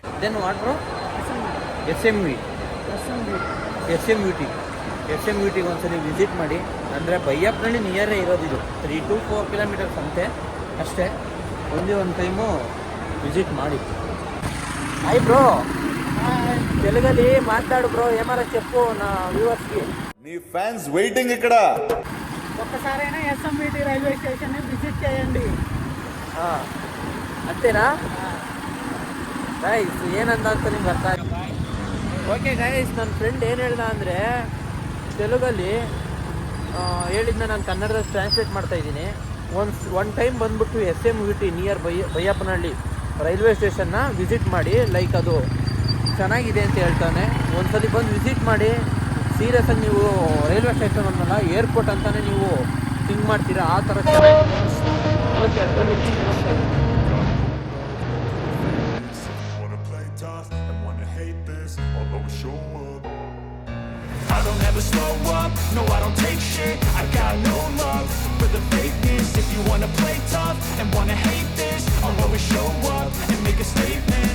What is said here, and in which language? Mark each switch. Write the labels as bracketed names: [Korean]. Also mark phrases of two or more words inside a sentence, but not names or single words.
[English] then what bro? [Kannada] ಎಸ್ ಎಮ್ ಯು ಟಿಗೆ ಒಂದ್ಸಲಿ ವಿಸಿಟ್ ಮಾಡಿ. ಅಂದರೆ ಬೈಯಪ್ಪನಹಳ್ಳಿ ನಿಯರೇ ಇರೋದಿದು, 3 to 4 ಕಿಲೋಮೀಟರ್ಸ್ ಅಂತೆ ಅಷ್ಟೇ. ಒಂದೇ ಒಂದು ಟೈಮು ವಿಸಿಟ್ ಮಾಡಿ. [English] hi bro, [Telugu] తెలుగಲ್ಲಿ మాట్లాడు బ్రో, ఏమారా చెప్పు నా వ్యూవర్స్కి. నీ [English] fans waiting [Telugu] ఇక్కడ. ఒక్కసారైనా ఎస్ఎంబిటి రైల్వే స్టేషన్ విజిట్ చేయండి. అంతేనా? గైస్, [Kannada] ಏನಂತ ನಿಮ್ಗೆ ಅರ್ಥ [English] okay guys, [Kannada] ನನ್ನ ಫ್ರೆಂಡ್ ಏನು ಹೇಳ್ದ ಅಂದರೆ ತೆಲುಗಲ್ಲಿ ಹೇಳಿದ್ನ ನಾನು ಕನ್ನಡದಲ್ಲಿ ಟ್ರಾನ್ಸ್ಲೇಟ್ ಮಾಡ್ತಾಯಿದ್ದೀನಿ. [English] one time [Kannada] ಬಂದ್ಬಿಟ್ಟು SMVT ನಿಯರ್ ಬೈಯಪ್ಪನಹಳ್ಳಿ ರೈಲ್ವೆ ಸ್ಟೇಷನ್ನ ವಿಸಿಟ್ ಮಾಡಿ, ಲೈಕ್ ಅದು ಚೆನ್ನಾಗಿದೆ ಅಂತ ಹೇಳ್ತಾನೆ. ಒಂದ್ಸಲಿ ಬಂದು ವಿಸಿಟ್ ಮಾಡಿ. ಸೀರಿಯಸ್ಸಾಗಿ ನೀವು [English] railway station [Kannada] ಅನ್ನಲ್ಲ, ಏರ್ಪೋರ್ಟ್ ಅಂತಲೇ ನೀವು ಥಿಂಕ್ ಮಾಡ್ತೀರಾ, ಆ ಥರ [English] I don't ever slow up, no I don't take shit. I got no love for the fakeness. If you wanna play tough and wanna hate this, I'll always show up and make a statement.